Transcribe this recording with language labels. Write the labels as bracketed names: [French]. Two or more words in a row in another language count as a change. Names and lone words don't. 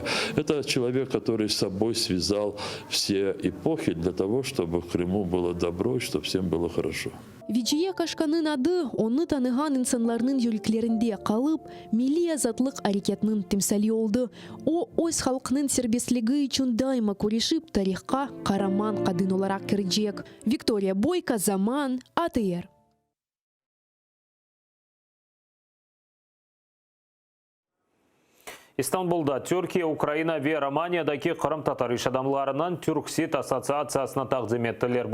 [Russian] Это человек, который с собой связал все эпохи для того, чтобы в Крыму было добро и чтобы всем было хорошо. [Crimean Tatar] Виджия Кашканын adı onu tanıgan insanların yüreklerinde kalıp milli azatlık hareketinin timsali oldu. O öz halkının serbestliği için daima kuruşup tarihka kahraman kadın olarak girecek. Victoria Boyka, Zaman, ATR. İstanbul'da Türkiye, Ukrayna ve Romanya'daki Kırım Tatar iş adamlarının Türksit Assotsiatsiyasına takdim ettiler.